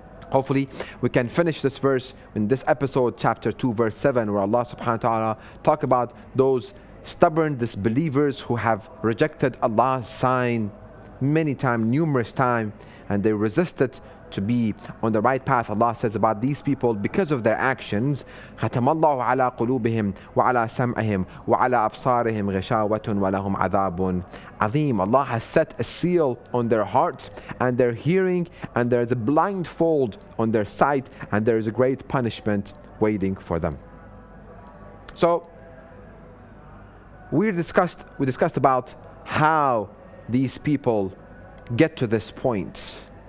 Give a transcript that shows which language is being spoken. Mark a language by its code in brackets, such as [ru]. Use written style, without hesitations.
[en] Hopefully we can finish this verse in this episode, chapter 2 verse 7, where Allah subhanahu wa ta'ala talk about those stubborn disbelievers who have rejected Allah's sign many times, numerous times, and they resisted to be on the right path. Allah says about these people, because of their actions, [ar] ختم الله على قلوبهم وعلى سمعهم وعلى أبصارهم غشاوة ولهم عذاب عظيم. [en] Allah has set a seal on their hearts and their hearing, and there is a blindfold on their sight, and there is a great punishment waiting for them. So we discussed about how these people get to this point.